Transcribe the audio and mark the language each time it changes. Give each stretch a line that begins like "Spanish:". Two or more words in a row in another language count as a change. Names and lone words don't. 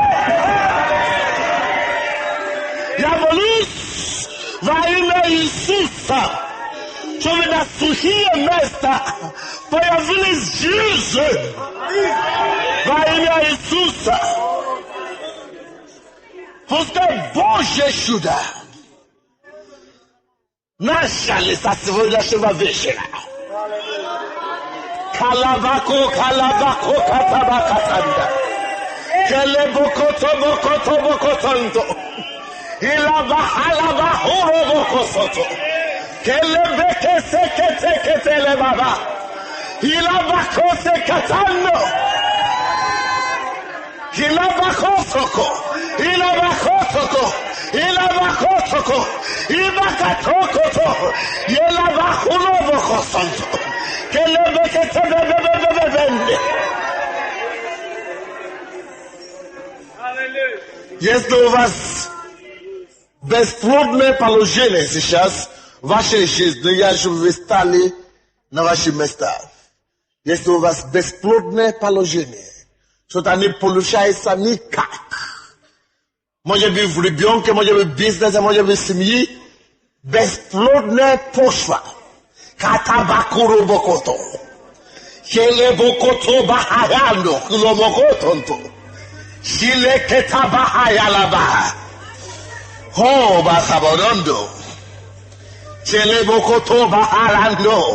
Russian: Я молюсь во имя Иисуса, чтобы на сухие места появились жизнь во имя Иисуса. Пускай Божье чудо начали со сегодняшнего вечера. Калабако, калабако, катабакатанда. Келебокотобокотобокотондо. Илабахалабахоробокосото. Kelebekese-kete-kete-le-baba. Ilabakose-katando. Ilabakosoko. Ilabakosoko. Ilabakosoko. Ilabakatokoto. Ilabakulobokosonto. Kelebekete-bebebebebebende. Если у вас бесплодное положение сейчас в вашей жизни, я же вы стали на ваши места. Если у вас бесплодное положение, что-то не получается никак. Может быть в ребенке, может быть в бизнесе, может быть в семье. Бесплодная почва. Катабакуру бокото. Хеле бокото бахаяно. Кулобокотонто. Хиле кета бахаялаба. Ho bахаборондо. Chele bokoto bahalando.